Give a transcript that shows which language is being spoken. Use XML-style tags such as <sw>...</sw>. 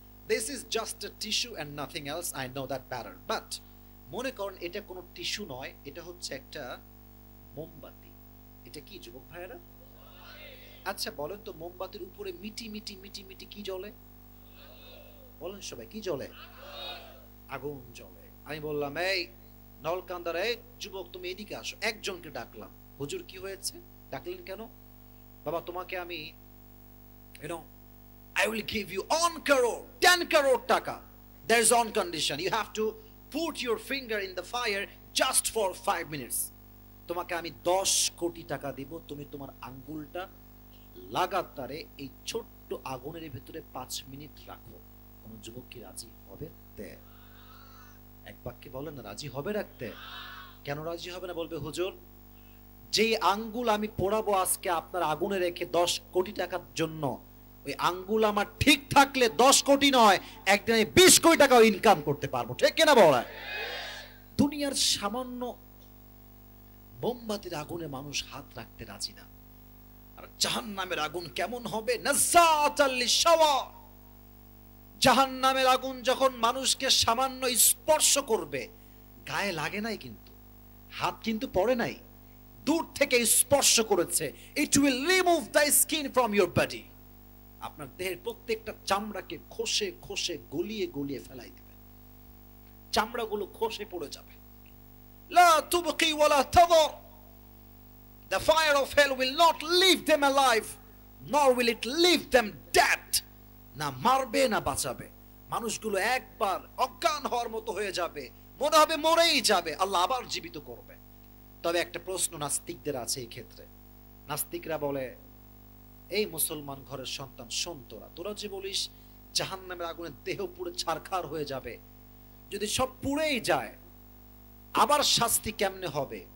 <en>this is just a tissue and nothing else, I know that better,</en> <bn>but মনে করেন এটা কোনো tissue নয়, এটা হচ্ছে একটা মোমবাতি। এটা কি যুবক ভাইরা? আচ্ছা বলেন তো, মোমবাতির উপরে মিটি মিটি মিটি মিটি কি জ্বলে? বলেন সবাই, কি জ্বলে? আগুন জ্বলে। আমি বললাম এই নলকান্দার, এই যুবক তুমি এদিকে আসো। একজনকে ডাকলাম, হুজুর কি হয়েছে? ডাকলেন কেন? বাবা তোমাকে আমি</bn> <en>I will give you 1 crore, 10 crore টাকা. There is one condition. You have to put your finger in the fire just for 5 minutes.</en> <bn>তোমাকে আমি 10 কোটি টাকা দিব, তুমি তোমার আঙ্গুলটা লাগাতারে এই ছোট্ট আগুনের ভিতরে 5 মিনিট রাখো। কোন যুবক কি রাজি হবে? এক বাক্যে বলেন না, রাজি হবে রাখতে? কেন রাজি হবে না? বলবে হুজুর যে আঙ্গুল আমি পোড়াবো আজকে আপনার আগুনে রেখে 10 কোটি টাকার জন্য, ওই আঙ্গুল আমার ঠিক থাকলে 10 কোটি নয়, একদিন আমি 20 কোটি টাকাও ইনকাম করতে পারবো। ঠিক কিনা বলা? দুনিয়ার সামান্য মোমবাতির আগুনে মানুষ হাত রাখতে রাজি না। আর জাহান্নামের আগুন কেমন হবে?</bn> <ar>নাযাতাল লিশাওয়া।</ar> <bn>জাহান্নামের আগুন যখন মানুষকে সামান্য স্পর্শ করবে, গায়ে লাগে নাই কিন্তু, হাত কিন্তু পড়ে নাই, দূর থেকে স্পর্শ করেছে,</bn> <en>It will remove the skin from your body.</en> <bn>আপনার দেহের প্রত্যেকটা চামড়াকে খসে খসে গলিয়ে গলিয়ে ফেলাই দিবে, চামড়াগুলো খসে পড়ে যাবে।</bn> <ar>লা তুবকি ওয়ালা তাদর।</ar> <en>The fire of hell will not leave them alive, nor will it leave them dead.</en> <bn>না মারবে না বাঁচাবে। মানুষগুলো একবার অজ্ঞান হওয়ার মতো হয়ে যাবে, মনে হবে মরেই যাবে, আল্লাহ আবার জীবিত করবে। তবে একটা প্রশ্ন নাস্তিকদের আছে এই ক্ষেত্রে। নাস্তিকরা বলে, এই মুসলমান ঘরের সন্তান, শোন তোরা যে বলিস জাহান্নামের আগুনে দেহ পুড়ে ছারখার হয়ে যাবে, যদি সব পুড়েই যায় আবার শাস্তি কেমনে হবে?</bn>